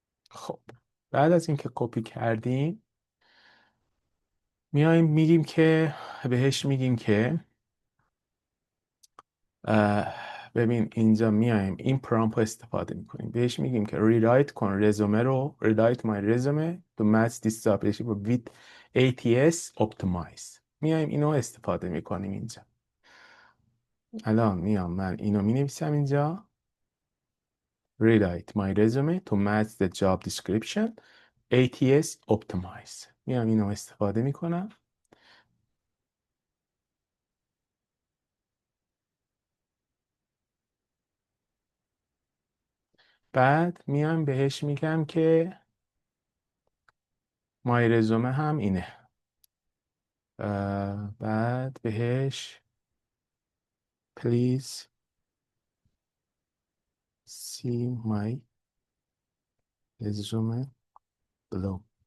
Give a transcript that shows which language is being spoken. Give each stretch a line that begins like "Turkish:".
Persian: خب بعد از اینکه کپی کردیم میایم میگیم که بهش میگیم که ببین اینجا میایم این پرامپ رو استفاده میکنیم، بهش میگیم که ریرایت کن رزومه رو، ریرایت مای رزومه تو
English: match this job with ATS optimize.
Persian: میایم اینو استفاده میکنیم اینجا. الان میام من اینو مینویسم اینجا
English: rewrite my resume to match the job description ATS optimize.
Persian: میام اینو استفاده میکنم. بعد میام بهش میگم که
English: my resume
Persian: هم اینه. بعد بهش
English: please see my resume below.